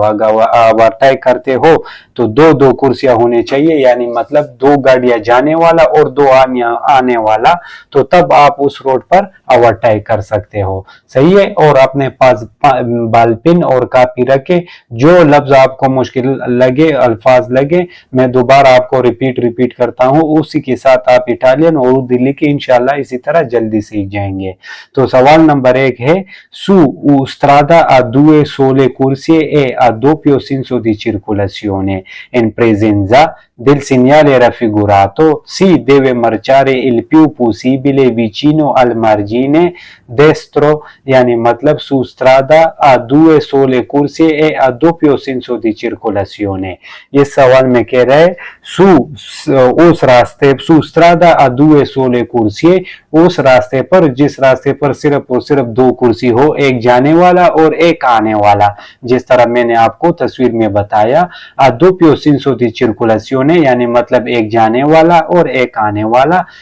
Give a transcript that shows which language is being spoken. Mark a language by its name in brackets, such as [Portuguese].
[Hindi] अगर ओवरटेक करते हो तो दो दो कुर्सियां होनी चाहिए, यानी मतलब दो गाड़ियां जाने वाला और दो आने वाला, तो तब आप उस रोड पर ओवरटेक कर सकते हो। सही है, और अपने पास बॉल पेन और कापी रखे, जो लफ्ज आपको मुश्किल लगे, अल्फाज लगे, मैं दोबारा आपको रिपीट करता हूं, उसी के साथ आप इटालियन और उर्दू लिखे इंशाल्लाह इसी तरह जल्दी सीख जाएंगे। तो सवाल नंबर 1 है [Italian] su strada a due sole corsie e a doppio senso di circolazione in presenza del segnale raffigurato si deve marciare il più possibile vicino al margine destro, [Hindi] यानी मतलब [Italian] su strada a due sole corsie e a doppio senso di circolazione। [Hindi] ये सवाल में कह रहा है उस रास्ते [Italian] su strada a due sole corsie, [Hindi] उस रास्ते पर जिस रास्ते पर सिर्फ और सिर्फ दो कुर्सी हो, एक जाने वाला और एक आने वाला, जिस तरह मैंने आपको तस्वीर में बताया। [Italian] a doppio senso di circolazione, [Hindi] यानी मतलब एक जाने वाला और एक आने वाला।